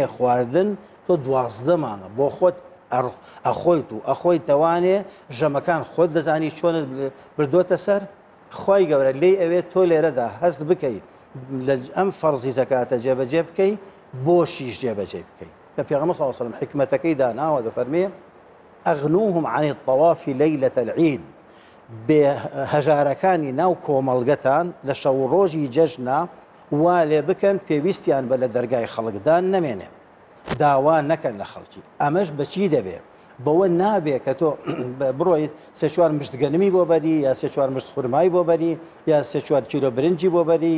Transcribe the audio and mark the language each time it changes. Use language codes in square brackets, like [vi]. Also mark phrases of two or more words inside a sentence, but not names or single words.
[ckb] خواردن تۆ 12 مانگە بۆ خۆت ئەخۆیت و ئەخۆی تەوانێ ژەمەکان خۆت دەزانی چۆنت بردوۆتە سەر خی گەورە لێی ئەوێت تۆ لێرەدا هەست بکەیت ئەم فەرزی زەکاتە جێبەجێ بکەی بۆشیش جێبەجێ بکەی کە پێغەمبەر [ar] صلی الله علیه و سلم [ckb] حکمەتەکەی داناوە دەفەرمێ [ar] ئەغنوهم عن الطواف ليلة العيد [ckb] بێ هەژارەکانی ناو کۆمەڵگەتان لە شەو ڕۆژی جەژنە وا لێ بکەن پێویستیان بە لە دەرگای خەڵکدان نەمێنێ داوا نەکەن لە خەڵکی ئەمەش بەچی دەبێ بەوە نابێ کە تۆ بڕۆیت سێ چوار مشتگەنمی بۆ بەری یا سێ چوار مشت خورمایی بۆ بەری یا سێ چوار کیلۆ برنجی بۆ بەری